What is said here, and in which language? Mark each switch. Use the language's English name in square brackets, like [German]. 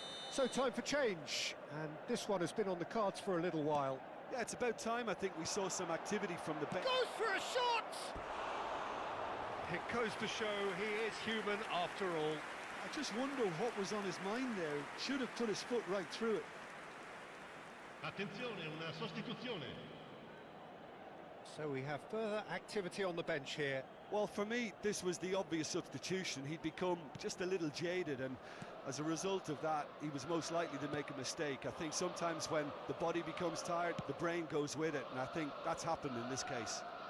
[English] So time for change, and this one has been on the cards for a little while. Yeah, it's about time I think we saw some activity from the bench. Goes for a shot! It goes to show he is human after all. I just wonder what was on his mind there. Should have put his foot right through it. [Italian] Attenzione, una sostituzione. [English] So we have further activity on the bench here. Well, for me, this was the obvious substitution. He'd become just a little jaded, and as a result of that, he was most likely to make a mistake. I think sometimes when the body becomes tired, the brain goes with it, and I think that's happened in this case.